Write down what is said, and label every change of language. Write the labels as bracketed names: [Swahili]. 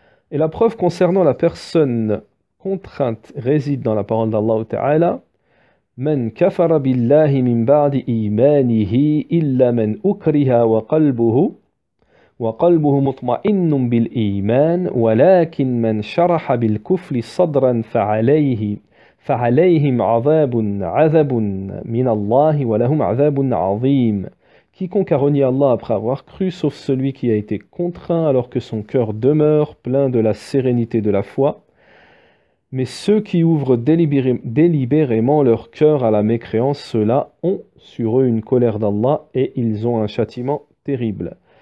[French] Et la preuve concernant la personne contrainte réside dans la parole d'Allah Ta'ala. [Arabic] من كفر بالله من بعد إيمانه إلا من أكره وقلبه مطمئن بالإيمان ولكن من شرح بالكفر صدرا فعليهم عذاب من الله ولهم عذاب عظيم. [French] Quiconque a renié Allah après avoir cru, sauf celui qui a été contraint alors que son cœur demeure plein de la sérénité de la foi. Mais ceux qui ouvrent délibérément leur cœur à la mécréance, ceux-là ont sur eux une colère d'Allah et ils ont un châtiment terrible.